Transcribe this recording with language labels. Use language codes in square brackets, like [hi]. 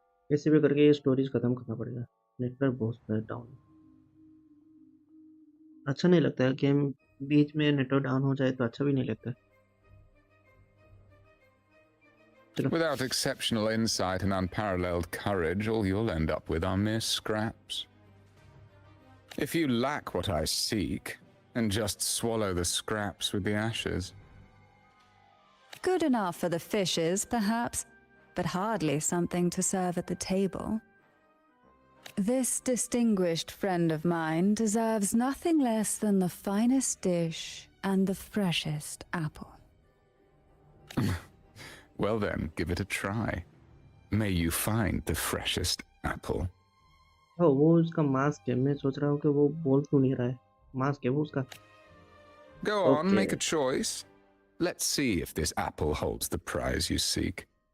[hi] कैसे भी करके ये स्टोरेज खत्म करना पड़ेगा। नेटवर्क बहुत डाउन है। अच्छा नहीं लगता है गेम बीच में नेटवर्क डाउन हो जाए तो अच्छा भी नहीं लगता। [en] Without exceptional insight and unparalleled courage, all you'll end up with are mere scraps. If you lack what I seek, then just swallow the scraps with the ashes. Good enough for the fishes, perhaps, but hardly something to serve at the table. This distinguished friend of mine deserves nothing less than the finest dish and the freshest apple. Well then, give it a try. May you find the freshest apple. [hi] ओ वो उसका mask है। मैं सोच रहा हूँ कि वो बोल क्यों नहीं रहा है। मास्क है वो उसका। [en] Go on, Okay. make a choice. Let's see if this apple holds the prize you seek.